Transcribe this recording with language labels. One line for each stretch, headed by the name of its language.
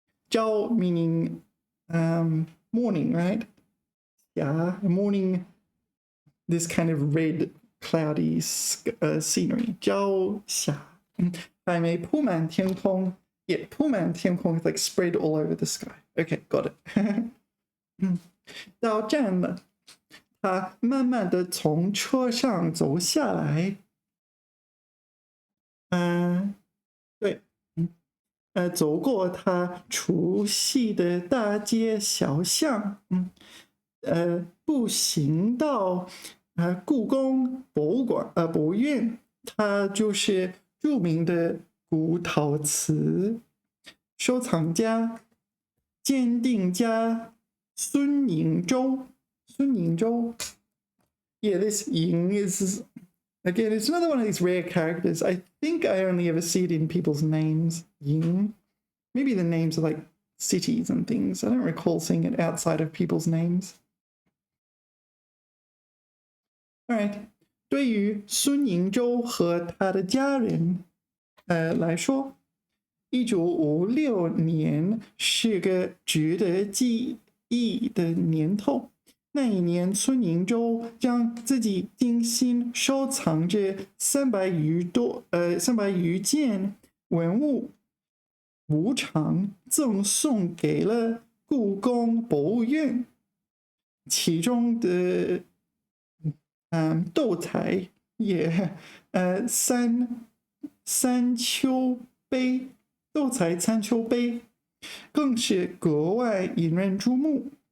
English: 朝 meaning morning, right? Yeah, morning, this kind of red, cloudy scenery.
Chinese: 朝霞.还没铺满天空.
English: Yeah,
Chinese: 铺满天空
English: is like spread all over the sky. Okay, got it.
Chinese: 到站了，他慢慢的从车上走下来。对，走过他熟悉的大街小巷，步行到故宫博物馆博物院，它就是著名的古陶瓷收藏家、鉴定家孙颖洲。
English: Yeah, this Ying is again, it's another one of these rare characters. I think I only ever see it in people's names. Ying. Maybe the names are like cities and things. I don't recall seeing it outside of people's names. All right.
Chinese: 对于孙颖洲和他的家人来说，1956年是个值得记忆的年头。那一年，孙颖洲将自己精心收藏着300余件文物无偿赠送给了故宫博物院，其中的斗彩也三秋杯，斗彩三秋杯更是格外引人注目。